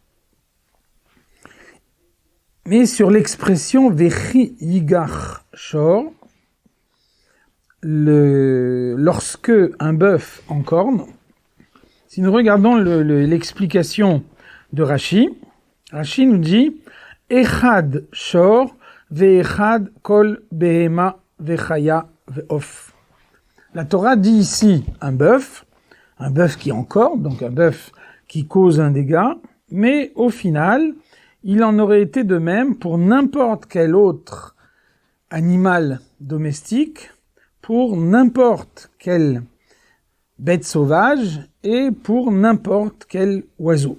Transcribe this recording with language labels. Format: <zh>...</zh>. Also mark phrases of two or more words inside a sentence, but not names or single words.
<fr>Mais sur l'expression</fr> <he>וכי יגח שור,</he> <fr>lorsque un bœuf encorne, si nous regardons l'explication de Rashi, Rashi nous dit</fr> <he>אחד שור ואחד כל בהמה וחיה ועוף.</he> <fr>La Torah dit ici un bœuf qui encorne, donc un bœuf qui cause un dégât, mais au final, il en aurait été de même pour n'importe quel autre animal domestique, pour n'importe quelle bête sauvage et pour n'importe quel oiseau.</fr>